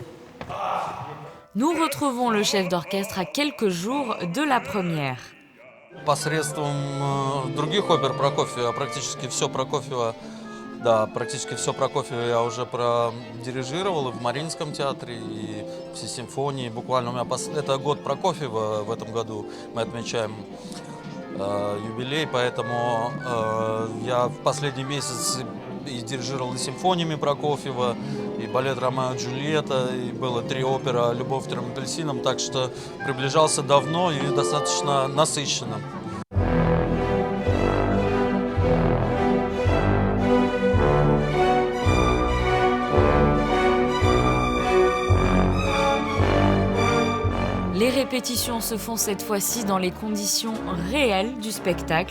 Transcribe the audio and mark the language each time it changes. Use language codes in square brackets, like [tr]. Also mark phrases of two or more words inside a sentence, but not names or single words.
[fr] Nous retrouvons le chef d'orchestre à quelques jours de la première. [ru] Посредством других опер Прокофьева, практически все Прокофьева, да, практически все Прокофьева я уже продирижировал и в Мариинском театре, и все симфонии. Буквально у меня это год Прокофьева в этом году, мы отмечаем юбилей, поэтому я в последний месяц и дирижировал и симфониями Прокофьева, и балет «Ромео и Джульетта», и было 3 оперы «Любовь трем апельсинам», так что приближался давно и достаточно насыщенно. [fr] Les répétitions se font cette fois-ci dans les conditions réelles du spectacle.